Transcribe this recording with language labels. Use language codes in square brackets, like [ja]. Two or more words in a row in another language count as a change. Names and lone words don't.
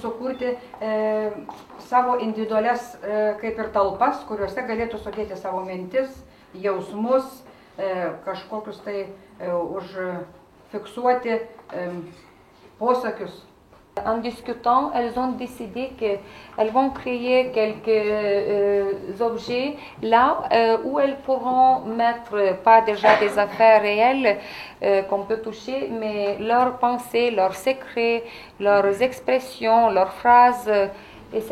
[lt] sukurti savo individualias kaip ir talpas, kuriuose galėtų sudėti savo mintis, jausmus, kažkokius tai užfiksuoti posakius. [fr] En discutant, elles ont décidé qu'elles vont créer quelques objets là où elles pourront mettre pas déjà des affaires réelles qu'on peut toucher, mais leurs pensées, leurs secrets, leurs expressions, leurs phrases, etc.